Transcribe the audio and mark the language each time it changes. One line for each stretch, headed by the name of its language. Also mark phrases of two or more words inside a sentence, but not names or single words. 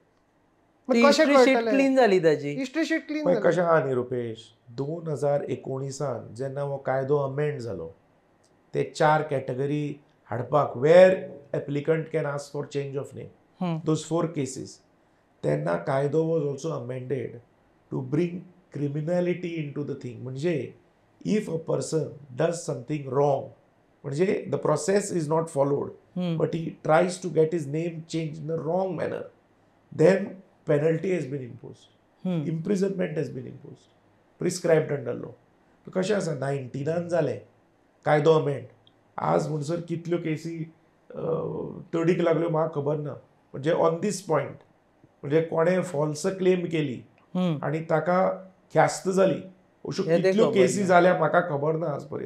Konkani: कशें कळटलें? क्लीन जाली ताजी
English: history sheet clean
Konkani: पण कशें आहा न्ही रुपेश, 2019 जेन्ना हो कायदो अमेंड जालो, ते 4 कॅटेगरी हाडपाक
English: where applicant can ask for change of name, those 4 cases,
Konkani: तेन्ना कायदो
English: was also amended to bring criminality in to the thing. म्हणजे if a person does something wrong, म्हणजे the process is not followed, but he tries to get his name change in a wrong manner, then penalty has been imposed. Imprisonment has been imposed. Prescribed under law.
Konkani: तो कशें आसा 19 जालें कायदो अमेंड, आज म्हणसर कितल्यो केसी तडीक लागल्यो म्हाका खबर ना. म्हणजे
English: on this point
Konkani: म्हणजे कोणें
English: false claim
Konkani: केली आनी ताका ख्यास्त जाली, अश्यो कितल्यो केसी जाल्या म्हाका खबर ना आज पर्यंत.